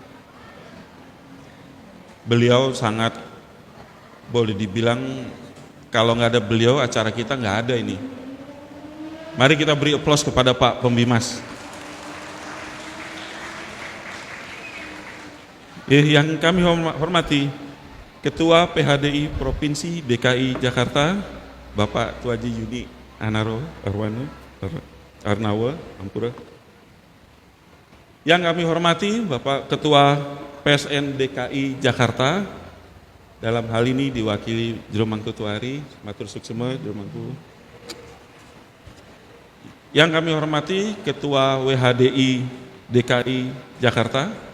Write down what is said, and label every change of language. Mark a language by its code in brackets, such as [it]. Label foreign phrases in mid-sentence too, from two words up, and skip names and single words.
[id] Beliau sangat, boleh dibilang, kalau nggak ada beliau, acara kita nggak ada ini. Mari kita beri aplaus kepada Pak Pembimas. Yang kami hormati, Ketua PHDI Provinsi DKI Jakarta, Bapak Tuaji Yudi Arnawa, Ampura. Yang kami hormati, Bapak Ketua PSN DKI Jakarta, dalam hal ini diwakili Jero Mangku Tuari, [ban] matur suksema [id] Jero Mangku. Yang kami hormati Ketua WHDI DKI Jakarta.